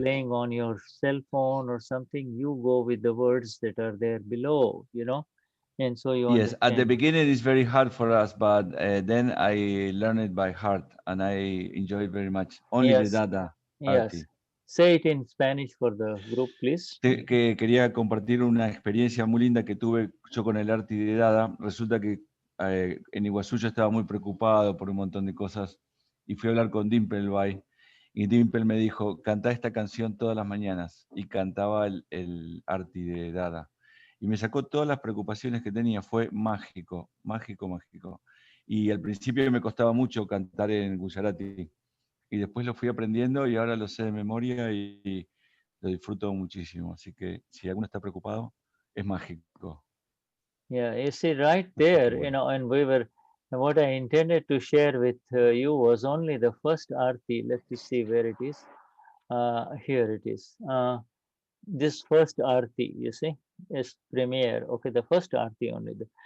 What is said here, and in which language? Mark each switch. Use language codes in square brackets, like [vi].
[en] playing on your cell phone or something, you go with the words that are there below, you know, and so you Yes, at the understand. beginning it's very hard for us, but then I learned it by heart and I enjoy it very much. Only the Yes, Dada yes. Arti. Say it in Spanish for the group, please. [es] Que quería compartir una experiencia muy linda que tuve yo con el Arti de Dada. Resulta que en Iguazú yo estaba muy preocupado por un montón de cosas y fui a hablar con Dimple y Dimple me dijo, canta esta canción todas las mañanas, y cantaba el Arti de Dada. Y me sacó todas las preocupaciones que tenía. Fue mágico, mágico, mágico. Y al principio me costaba mucho cantar en Gujarati. Y después lo fui aprendiendo y ahora lo sé de memoria y lo disfruto muchísimo. Así que si alguno está preocupado, es mágico. [en] Yeah, you see right there, you know, and what I intended to share with you was only the first arti. Let me see where it is. Here it is. This first arti, you see, is premiere. Okay, the first arti only.